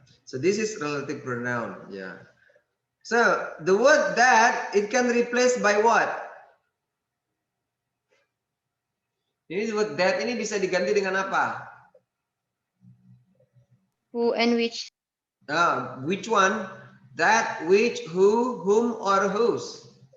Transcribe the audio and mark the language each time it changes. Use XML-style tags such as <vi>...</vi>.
<en>So this is relative pronoun. Yeah. So the word that it can replace by what?</en> <id>Ini word that ini bisa diganti dengan apa?</id> <en>Who and which? Which one? That, which, who, whom, or whose?</en>